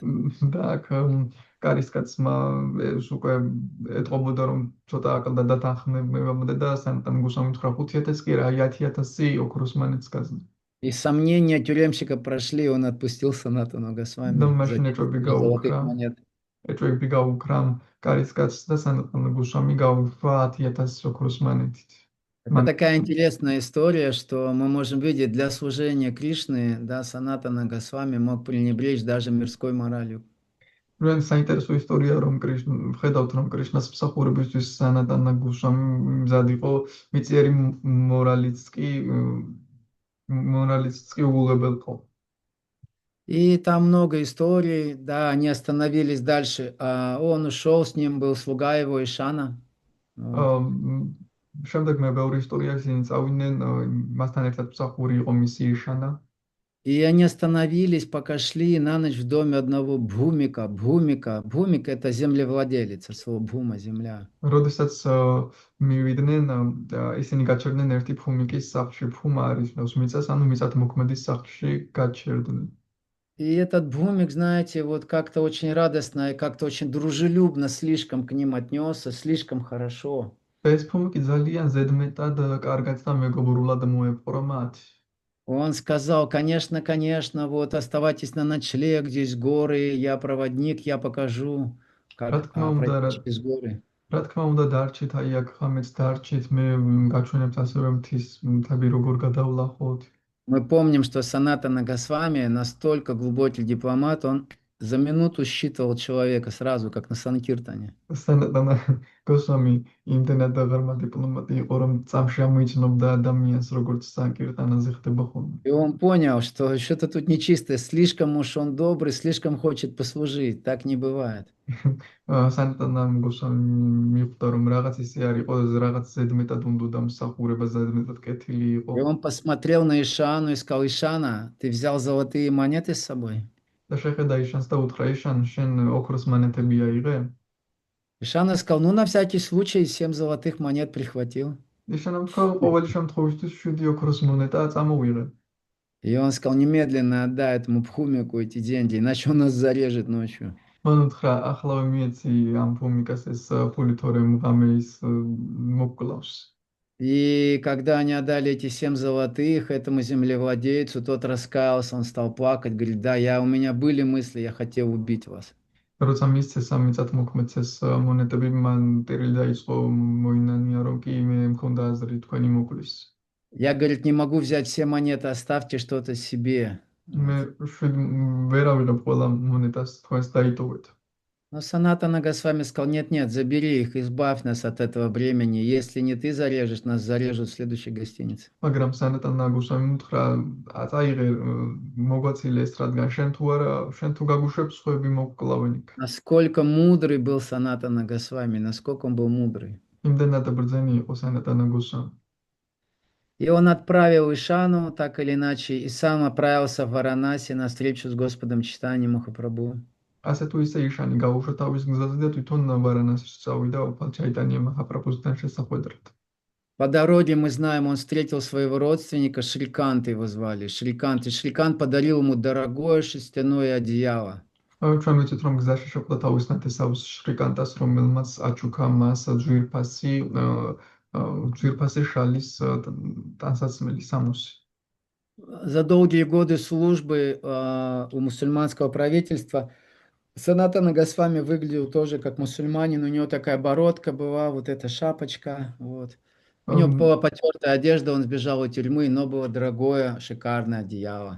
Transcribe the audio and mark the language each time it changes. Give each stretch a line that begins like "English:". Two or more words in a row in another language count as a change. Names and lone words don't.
Georgian: და აქ კარისკაცმა ეს უკვე ეთყობოდა რომ ცოტა აკლდა და თანხმებამდე და სანტან გუსამ უთხრა 5000 კი რა 10000 ოქროს მონეტს გაზნა.
Russian: И сомнения тюремщика прошли, и он отпустил Санатану
Georgian: და
Russian: Госвами за
Georgian: მაშინ 10 ეჭვები
Russian: 000 золотых
Georgian: გაუქრა.
Russian: монет.
Georgian: ეჭვები გაუქრა კარისკაცს და სანტან გუსამი გაუქრა 10000 ოქროს მონეტით.
Russian: Это такая интересная история, что мы можем видеть для служения Кришны, да, Санатана Госвами мог пренебречь даже мирской моралью.
Georgian: ჩვენ საინტერესო ისტორია რომ ხედავთ რომ კრიშნას მსახურებისთვის სანატანა გუსამი მზად იყო მიწიერი მორალიც კი უგულებელყო.
Russian: И там много историй, да, они остановились дальше. Он ушел, с ним был слуга его Ишана. Вот.
Georgian: შემდეგ მე ბევრი ისტორია ისინი წავიდნენ მასთან ერთად მსახური იყო მისი იშანა.
Russian: И они остановились, пока шли на ночь в доме одного Бхумика. Бхумик — это землевладелец, от слова Бхума — земля.
Georgian: როდესაც მივიდნენ ისინი გაჩერდნენ ერთი ფუმიკის სახლში. ფუმა არის ნავს მიწას, ანუ მიწათმოქმედის სახლში გაჩერდნენ.
Russian: И этот Бхумик, знаете, вот как-то очень радостно и как-то очень дружелюбно слишком к ним отнесся, слишком хорошо.
Georgian: ეს ფუმიკი ძალიან ზედმეტად კარგად და მეგობრულად მოეპყრო მათ.
Russian: Он сказал, конечно, вот оставайтесь на ночлег, здесь горы, я проводник, я покажу, как пройти через горы.
Georgian: რა თქმა უნდა დარჩით, აი აქ ხამეც დარჩით, მე გაჩვენებთ ასევე მთის მთები როგორ გადავლახოთ.
Russian: Мы помним, что Санатана Госвами настолько глубокий дипломат, он за минуту считывал человека сразу, как на Санкиртане.
Georgian: სანატანა გოსვამი იმდენად ღრმა დიპლომატი იყო, რომ წამში ამოიცნობდა ადამიანს, როგორც სანკირტანაზე ხდება ხოლმე.
Russian: И он понял, что что-то тут нечистое, слишком уж он добрый, слишком хочет послужить, так не бывает.
Georgian: სანატანა გოსვამი მიხვდა, რომ რაღაც ისე არ იყო, რაღაც ზედმეტად უნდა მსახურება, ზედმეტად კეთილი იყო.
Russian: И он посмотрел на Ишану и сказал, Ишана, ты взял золотые монеты с собой?
Georgian: და შეხედა იშანს და უთხრა, იშან, შენ ოქროს მონეტები აიღე?
Russian: Ишана сказал, ну на всякий случай 7 золотых монет прихватил.
Georgian: იშანამ თქვა, ყოველი შემთხვევისთვის 7 ოქროს მონეტა წამოვიღე.
Russian: И он сказал, немедленно отдай этому Бхумику эти деньги, иначе он нас зарежет ночью.
Georgian: მან უთხრა, ახლავე მიეცი ამ ფუმიკას ეს ფული, თორემ ღამე ის მოკკლავს.
Russian: И когда они отдали эти 7 золотых этому землевладельцу, тот раскаялся, он стал плакать, говорит, да, у меня были мысли, я хотел убить вас.
Georgian: როცა მისცეს ამ მიწათმოქმედს ეს მონეტები, მან ტირილი დაიწყო მოინანია, რომ კი მე მქონდა აზრი თქვენი მოკლის.
Russian: Я, говорит, не могу взять все монеты, оставьте что-то себе.
Georgian: მე ვერ ავიღებ ყველა მონეტას, თქვენს დაიტოვეთ.
Russian: Но Санатана Госвами сказал, нет, забери их, избавь нас от этого бремени. Если не ты зарежешь, нас зарежут в следующей гостинице.
Georgian: მაგრამ სანატანა გუსამი უთხრა, აწაიღე მოგვაწილე ეს, რადგან შენ თუ გაგუშვებ, სხვები მოკკლავენ იქ.
Russian: Насколько мудрый был Санатана Госвами, насколько он был мудрый.
Georgian: იმდენად ბრძენი იყო სანატანა გუსამი.
Russian: И он отправил Ишану, так или иначе, и сам отправился в Варанаси на встречу с Господом Чайтаньей Махапрабху.
Georgian: ასე თუ ისე იშანი გაუშვა თავის გზაზე და თვითონ ვარანასში წავიდა უფალ ჩაიტანია მაჰაპრაბჰუსთან შესახვედრად.
Russian: По дороге, мы знаем, он встретил своего родственника, Шрикант его звали, Шрикант. И Шрикант подарил ему дорогое шерстяное одеяло.
Georgian: ჩვენ ვიცით რომ გზაში შეხვდა თავის ნათესავს შრიკანტას რომელმაც აჩუქა მას ძვირფასი შალის ტანსაცმელი სამოსი.
Russian: За долгие годы службы у мусульманского правительства Санатана Госвами выглядел тоже как мусульманин. У него такая бородка была, вот эта шапочка. Вот. У него была потертая одежда, он сбежал из тюрьмы, но было дорогое, шикарное одеяло.